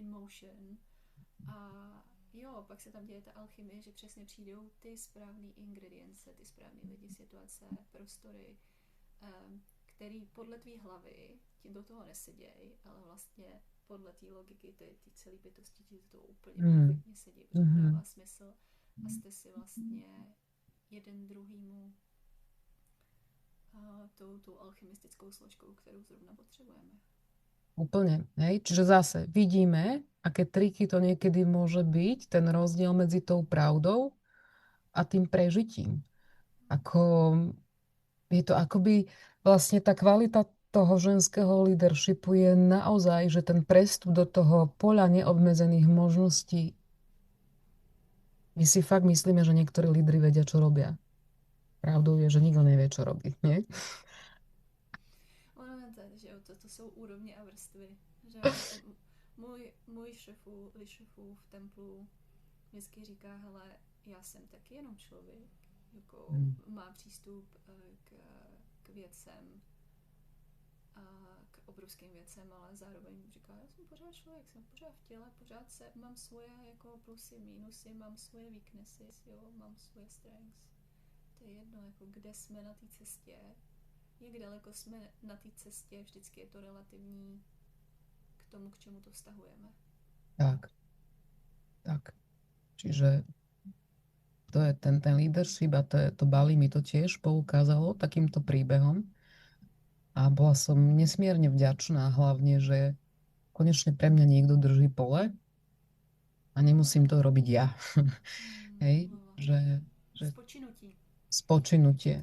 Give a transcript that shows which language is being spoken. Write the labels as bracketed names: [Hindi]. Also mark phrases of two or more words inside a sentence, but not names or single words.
[English] in motion [Czech] a jo, pak se tam děje ta alchymie, že přesně přijdou ty správné ingredience, ty správné lidi, situace, prostory, který podle tvý hlavy ti do toho nesedějí, ale vlastně podle té logiky, ty celé bytosti ti to úplně perfektně sedí, protože to dává smysl a jste si vlastně jeden druhýmu tou alchymistickou složkou, kterou zrovna potřebujeme. [Slovak] Úplne, hej? Čiže zase vidíme, aké triky to niekedy môže byť, ten rozdiel medzi tou pravdou a tým prežitím. Je to akoby vlastne tá kvalita toho ženského leadershipu je naozaj, že ten prestup do toho poľa neobmedzených možností. My si fakt myslíme, že niektorí lídri vedia, čo robia. Pravdou je, že nikto nevie, čo robí, nie? [Czech] Že to jsou úrovně a vrstvy. Že můj šefův templu vždycky říká, hele, já jsem taky jenom člověk, jako má přístup k věcem, k obrovským věcem, ale zároveň říká, já jsem pořád člověk, jsem pořád v těle, mám svoje jako plusy, mínusy, mám svoje weaknesses, jo, mám svoje strengths. To je jedno, jako kde jsme na té cestě, jak daleko jsme na té cestě, vždycky je to relativní k tomu, k čemu to vztahujeme. [Slovak] Tak. Čiže to je ten leadership a to Bali mi to tiež poukázalo takýmto príbehom. A bola som nesmierne vďačná, hlavne, že konečne pre mňa niekto drží pole a nemusím to robiť ja. Hej? Že spočinutie.